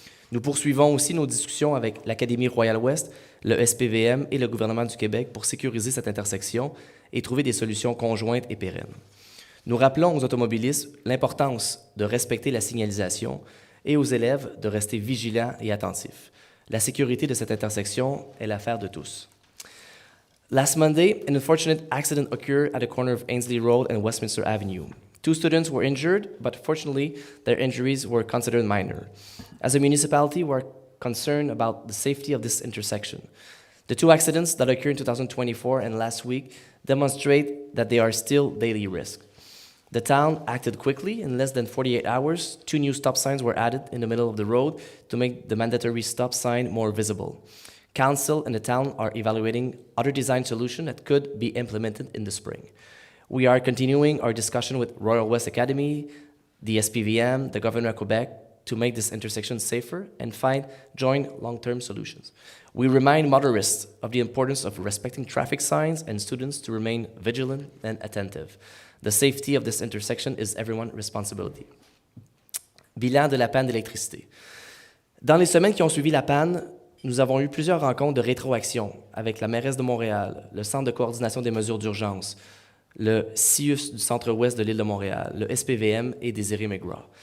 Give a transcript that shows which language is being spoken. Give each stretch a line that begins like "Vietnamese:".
French: Nous poursuivons aussi nos discussions avec l'Académie Montréal-Ouest, le SPVM et le gouvernement du Québec pour sécuriser cette intersection et trouver des solutions conjointes et pérennes. Nous rappelons aux automobilistes l'importance de respecter la signalisation et aux élèves de rester vigilants et attentifs. La sécurité de cette intersection est l'affaire de tous.
English: Last Monday, an unfortunate accident occurred at the corner of Ainslie Road and Westminster Avenue. 2 students were injured, but fortunately, their injuries were considered minor. As a municipality, we are concerned about the safety of this intersection. The 2 accidents that occurred in 2024 and last week demonstrate that they are still daily risks. The town acted quickly. In less than 48 hours, 2 new stop signs were added in the middle of the road to make the mandatory stop sign more visible. Council and the town are evaluating other design solutions that could be implemented in the spring. We are continuing our discussion with Royal West Academy, the SPVM, the Governor of Quebec to make this intersection safer and find joint long-term solutions. We remind motorists of the importance of respecting traffic signs and students to remain vigilant and attentive. The safety of this intersection is everyone's responsibility.
French: Bilan de la panne d'électricité. Dans les semaines qui ont suivi la panne, nous avons eu plusieurs rencontres de rétroaction avec la mairesse de Montréal, le Centre de coordination des mesures d'urgence, le CIUS du Centre-Ouest de l'île de Montréal, le SPVM et Désiré McGraw.